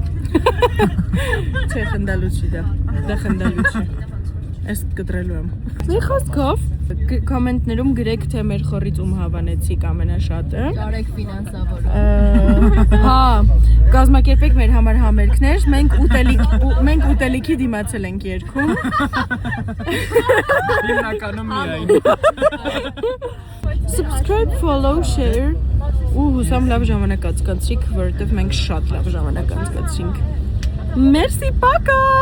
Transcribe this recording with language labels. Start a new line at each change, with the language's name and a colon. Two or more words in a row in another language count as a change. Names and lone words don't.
Armenian: չէ խնդալու չի դա խնդալու չի Ես կտրելու եմ Մի խոսքով Կոմենտներում գրեք թե մեր խորից ում հավանեցիք ամենաշատը Կարեք ֆինանսավորը Հա, կազմակերպեք մեր համար համերգներ Մենք ուտելիքի դիմացել ենք երգում Հիմնականում միայն
English: Subscribe, follow, share
Armenian: ու հուսամ լավ ժամանակ անցկացրիք որովհետև մենք շատ լավ ժամանակ անցկացրինք Մերսի, պակա